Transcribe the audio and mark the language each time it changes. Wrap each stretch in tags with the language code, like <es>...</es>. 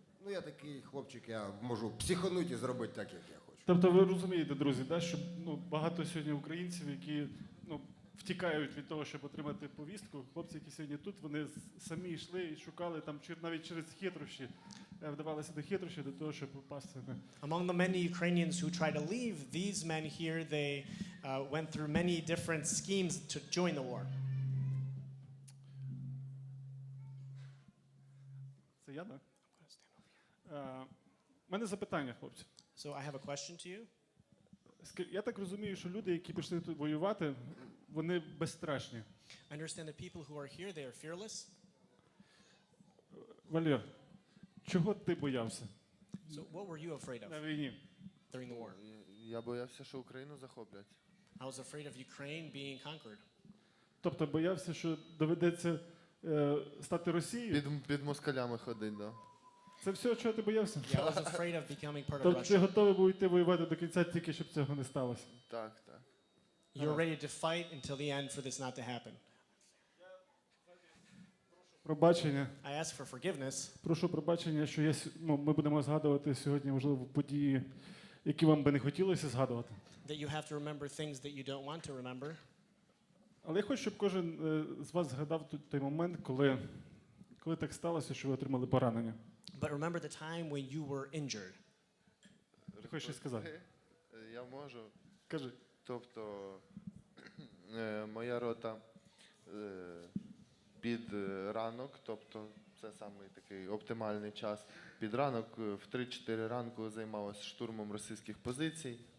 <uk>Я такий хлопчик, я можу психанути і зробити так, як я хочу. Тобто ви розумієте, друзі, да, що багато сьогодні українців, які втікають від того, щоб отримати повістку. Хлопці, які сьогодні тут, вони самі йшли і шукали там навіть через хитрощі, вдавалися до хитрощі, до того, щоб попасти.</uk> <en>Among the many Ukrainians who tried to leave, these men here, they went through many different schemes to join the war.</en> <uk>Це я, так? У мене запитання, хлопці.</uk> <en>So I have a question to you.</en> <uk>Я так розумію, що люди, які пішли тут воювати, вони безстрашні.</uk> <en>I understand that people who are here, they are fearless.</en> <uk>Валер, чого ти боявся</uk> <en>So what were you afraid of</en> <uk>на війні?</uk> <en>during the war?</en> <uk>Я боявся, що Україну захоплять.</uk> <en>I was afraid of Ukraine being conquered.</en> <uk>Тобто боявся, що доведеться стати Росією? Під москалями ходить, да. Це все, чого ти боявся?</uk> <en>Yeah, I was afraid of becoming part of</en> <uk>Тобто ти</uk> <en>Russia.</en> <uk>готовий був йти воювати до кінця, тільки щоб цього не сталося? Так, так.</uk> <en>You were ready to fight until the end for this not to happen.</en> <uk>Пробачення.</uk> <en>I ask for forgiveness.</en> <uk>Прошу пробачення, що ми будемо згадувати сьогодні, можливо, події, які вам би не хотілося згадувати.</uk> <en>That you have to remember things that you don't want to remember.</en> <uk>Але я хочу, щоб кожен з вас згадав той момент, коли так сталося, що ви отримали поранення.</uk> <en>But remember the time when you were injured.</en> <uk>Ти хочеш щось сказати? Я можу. Кажи. Тобто, моя рота під ранок, тобто це самий такий оптимальний час, під ранок в 3-4 ранку займалася штурмом російських позицій.</uk>